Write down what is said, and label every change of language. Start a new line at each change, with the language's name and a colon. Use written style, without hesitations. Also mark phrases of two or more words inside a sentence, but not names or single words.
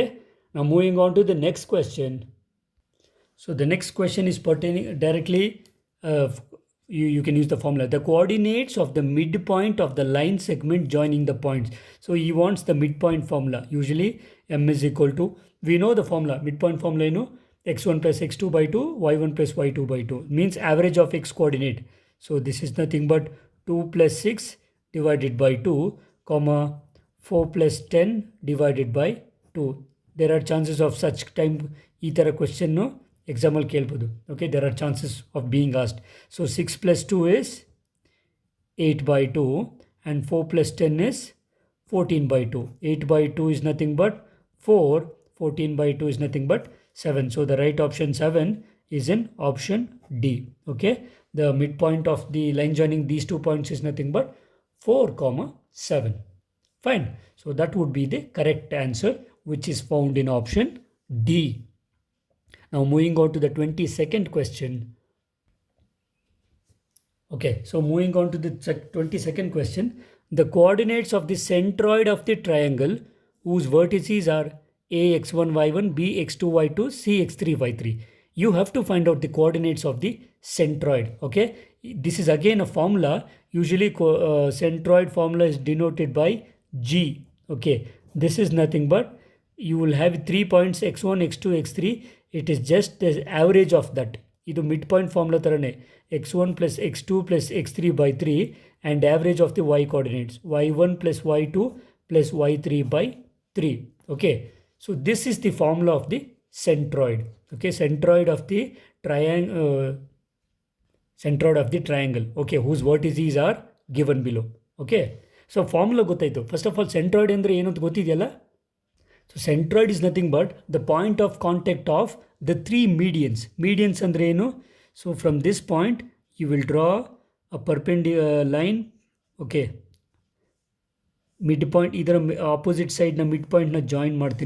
English: Now moving on to the next question. So the next question is pertaining directly, you can use the formula. The coordinates of the midpoint of the line segment joining the points. So he wants the midpoint formula. Usually m is equal to, we know the formula, midpoint formula, x1 plus x2 by 2, y1 plus y2 by 2. Means average of x coordinate. So this is nothing but 2 plus 6 divided by 2, comma 4 plus 10 divided by 2. There are chances of such time
Kannada: ಈ ಥರ ಕ್ವೆಶ್ಚನ್ನು ಎಕ್ಸಾಮಲ್ಲಿ ಕೇಳ್ಬೋದು.
English: ಓಕೆ, there are chances of being asked. So 6 plus 2 is 8 by 2 and 4 plus 10 is 14 by 2. 8 by 2 is nothing but 4, 14 by 2 is nothing but 7. So the right option 7 is in option D. Okay, the midpoint of the line joining these 2 points is nothing but 4, 7. Fine. So that would be the correct answer, which is found in option D. Now moving on to the 22nd question. Okay, so moving on to the 22nd question. The coordinates of the centroid of the triangle whose vertices are A x1 y1, B x2 y2, C x3 y3. You have to find out the coordinates of the centroid. Okay, this is again a formula. Usually centroid formula is denoted by G. Okay, this is nothing but you will have 3 points x1, x2, x3. It is just the average of that. ಇದು midpoint formula ಥರನೇ x1 plus x2 plus x3 by 3 and average of the y coordinates y1 plus y2 plus y3 by 3. Okay, so this is the formula of the centroid. Okay, centroid of the triangle. Okay, whose vertices are given below. Okay, so formula ಗೊತ್ತಾಯಿತು. First of all, centroid
Kannada: ಅಂದರೆ ಏನು ಅಂತ ಗೊತ್ತಿದೆಯಲ್ಲ?
English: So centroid is nothing but the point of contact of the three medians.
Kannada: Medians ಅಂದರೆ ಏನು?
English: So from this point you will draw a perpendicular line. Okay, midpoint either opposite side na midpoint na join ಮಾಡ್ತೀನಿ.